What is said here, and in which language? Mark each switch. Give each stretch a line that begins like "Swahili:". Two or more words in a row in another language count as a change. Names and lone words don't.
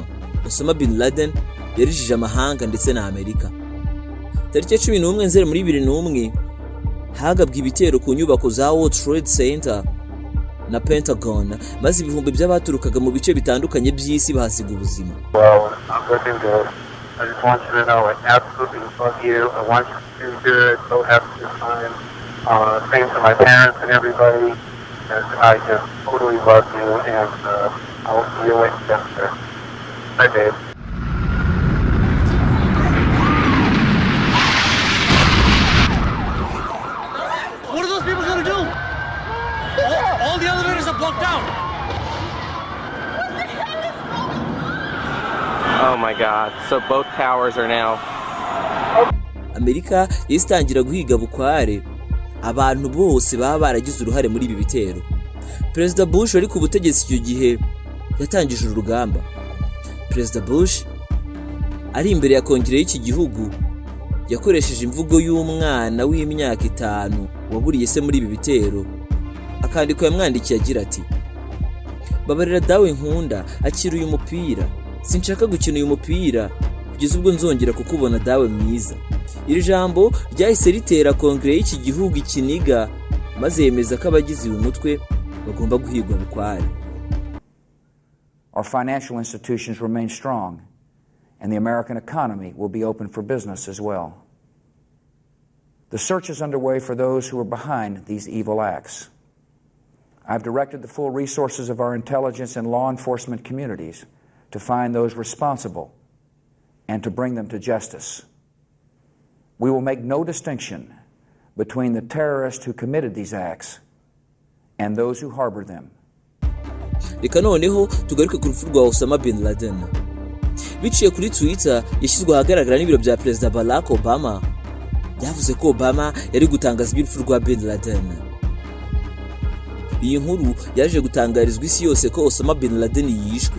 Kinyarwanda: Osama bin Laden yarijije amahanga ndetse na Amerika. Tariki ya 11 Nzeri muri 2001 hagabwe ibitero ku nyubako za World Trade Center na Pentagon, maze ibihumbi by'abaturukaga mu bice bitandukanye by'isi bahasiga ubuzima.
English: I just want you to know I absolutely love you. I want you to do good. So happy to find. Thanks to my parents and everybody. And I just totally love you. And I will see you later. Bye, babe. What are those people going to do? All the elevators are blocked out. Oh my God, so both towers are now.
Kinyarwanda: Amerika yistangira guhiga bukware abantu bose baba baragize uruhare muri ibi bitero. Perezida Bush wari ku butegetsi icyo gihe yatangije urugamba. Perezida Bush ari imbere ya kongere y'iki gihugu yakoresheje imvugo y'umwana w'imyaka 5 waburiye se muri ibi bitero. Akandiko yamwandikiye agira ati: "Babarira dawe nkunda, akira uyu mupira. Sinshaka gukina uyu mupira kugeza ubwo nzongera kukubona dawe mwiza." Iri jambo ryahise ritera kongere y'iki gihugu ikiniga, maze yemeza ko abagize uyu mutwe bagomba guhigwa bukware.
English: Our financial institutions remain strong, and the American economy will be open for business as well. The search is underway for those who are behind these evil acts. I've directed the full resources of our intelligence and law enforcement communities to find those responsible and to bring them to justice. We will make no distinction between the terrorists who committed these acts and those who harbor them.
Kinyarwanda: Reka noneho tugaruke ku rupfu rwa Osama bin Laden. Biciye kuri Twitter yashyizwe ahagaragara n'ibiro bya Perezida Barack Obama, yavuze ko Obama yari gutangaza iby'urupfu rwa bin Laden. Iyi nkuru yaje gutangarizwa isi yose ko Osama bin Laden yishwe.